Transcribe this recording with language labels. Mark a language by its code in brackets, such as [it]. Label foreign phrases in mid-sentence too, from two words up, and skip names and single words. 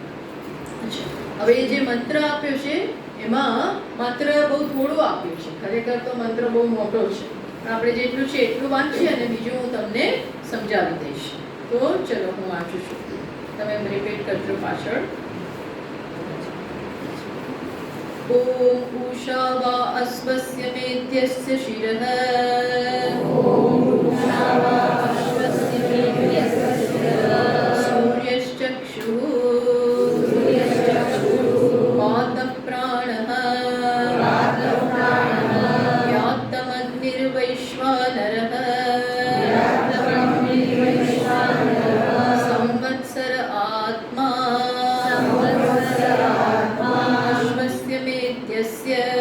[gu] હવે જે મંત્ર આપ્યો છે એમાં માત્ર બહુ થોડું આપ્યું છે. ખરેખર તો મંત્ર બહુ મોટો છે, પણ આપણે જેટલું છે એટલું વાંચીએ અને બીજું હું તમને સમજાવી દઈશ. તો ચલો હું વાંચું છું, તમે રિપીટ કરજો પાછળ. [sa] ॐ उषा वा अश्वस्य मेध्यस्य शिरः सूर्यश्चक्षुः वातः प्राणः व्यात्तमग्निर्वैश्वानरः संवत्सर आत्मा अश्वस्य मेध्यस्य